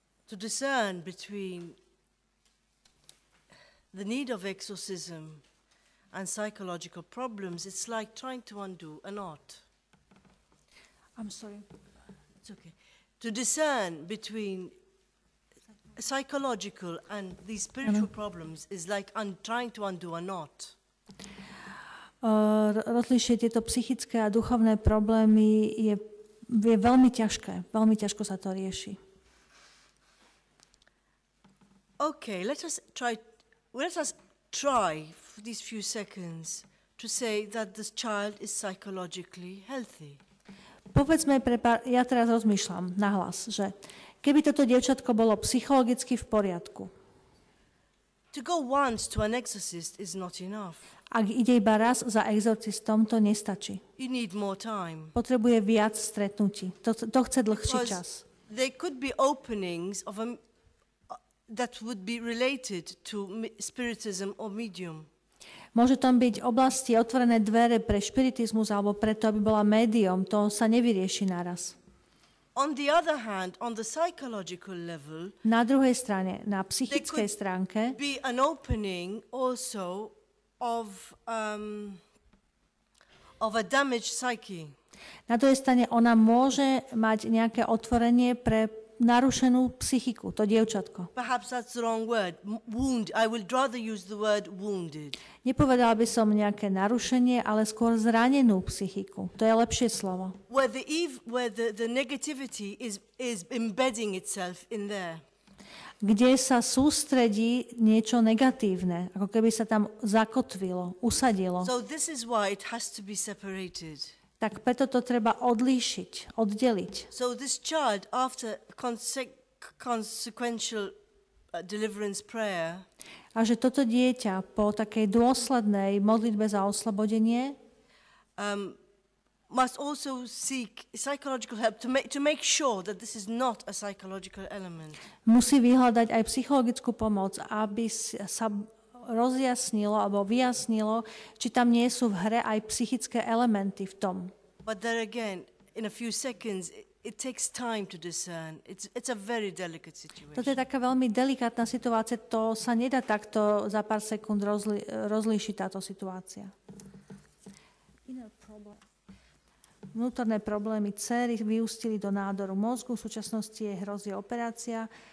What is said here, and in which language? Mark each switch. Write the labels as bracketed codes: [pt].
[en] To discern between the need of exorcism and psychological problems, it's like trying to undo a knot. I'm sorry. It's okay. To discern between psychological and these spiritual problems is like trying to undo a knot. [sk] Rozlíšiť tieto psychické a duchovné problémy je veľmi ťažké. Veľmi ťažko sa to rieši. [en] Okay, let us try for these few seconds to say that this child is psychologically healthy. [sk] Povedzme, ja teraz rozmýšľam nahlas, že keby toto dievčatko bolo psychologicky v poriadku. [en] To go once to an exorcist is not enough. [sk] Ak ide iba raz za exorcistom, to nestačí. [en] You need more time. [sk] Potrebuje viac stretnutí. To chce dlhší čas. [en] There could be openings that would be related to spiritism or medium. [sk] Môže tam byť oblasti, otvorené dvere pre špiritizmus alebo preto, aby bola médium. To sa nevyrieši naraz. [en] On the other hand, on the psychological level, [sk] na druhej strane, na psychickej stránke, [en] be an opening also of a damaged psyche. [sk] Na druhej strane ona môže mať nejaké otvorenie pre narušenú psychiku, to dievčatko. [en] Perhaps that's the wrong word. I would rather use the word wounded. [sk] Nepovedala by som nejaké narušenie, ale skôr zranenú psychiku. To je lepšie slovo. [en] Where the negativity is embedding itself in there. [sk] Kde sa sústredí niečo negatívne, ako keby sa tam zakotvilo, usadilo. [en] So this is why it has to be separated. [sk] Tak preto to treba odlíšiť, oddeliť. [en] So this child, after consequential deliverance prayer, [sk] a že toto dieťa po takej dôslednej modlitbe za oslobodenie [en] must also seek psychological help to make sure that this is not a psychological element. [sk] Musí vyhľadať aj psychologickú pomoc, aby sa rozjasnilo alebo vyjasnilo, či tam nie sú v hre aj psychické elementy v tom. [en] But there again, in a few seconds, it takes time to discern. It's a very delicate situation. [sk] Toto je taká veľmi delikátna situácia, to sa nedá takto za pár sekúnd rozlíšiť táto situácia. Vnútorné problémy dcery vyústili do nádoru mozgu, v súčasnosti jej hrozí operácia.